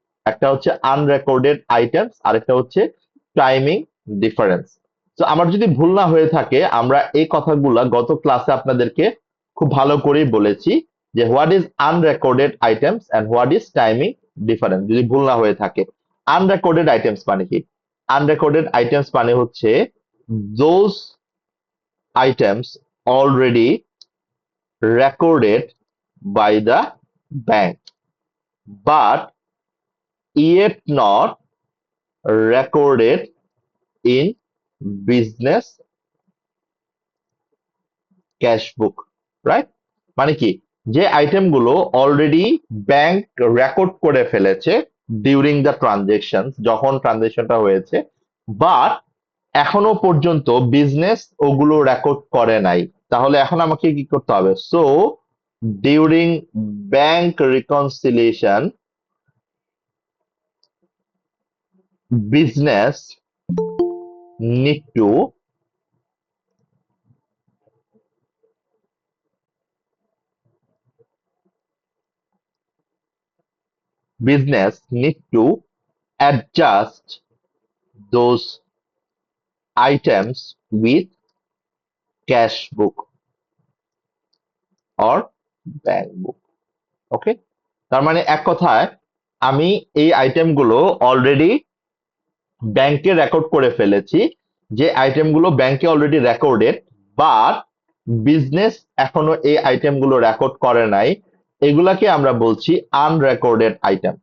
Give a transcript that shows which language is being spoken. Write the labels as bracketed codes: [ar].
[bn] একটা হচ্ছে unrecorded items, আরেকটা হচ্ছে টাইমিং ডিফারেন্স। তো আমার যদি ভুল না হয়ে থাকে আমরা এই কথাগুলা গত ক্লাসে আপনাদেরকে খুব ভালো করেই বলেছি যে [en] what is unrecorded items and what is timing difference, [bn] যদি ভুল না হয়ে থাকে। আনরেকর্ডেড আইটেমস মানে কি? [en] unrecorded items [bn] মানে হচ্ছে [en] Those items already recorded by the bank but yet not recorded in business cash book, right? [bn] মানে কি, যে আইটেম গুলো অলরেডি ব্যাংক রেকর্ড করে ফেলেছে [en] during the transaction, [bn] যখন ট্রানজেকশনটা হয়েছে, বাট এখনো পর্যন্ত বিজনেস ওগুলো রেকর্ড করে নাই। তাহলে এখন আমাকে কি করতে হবে? [en] So during bank reconciliation, business need to business need to adjust those items with cash book or bank book. Okay, [bn] তার মানে এক কথায় আমি এই আইটেমগুলো অলরেডি ব্যাংকে রেকর্ড করে ফেলেছি, যে আইটেমগুলো ব্যাংকে অলরেডি রেকর্ডেড, বাট বিজনেস এখনো এই আইটেমগুলো রেকর্ড করে নাই, এগুলাকে আমরা বলছি আনরেকর্ডেড আইটেম।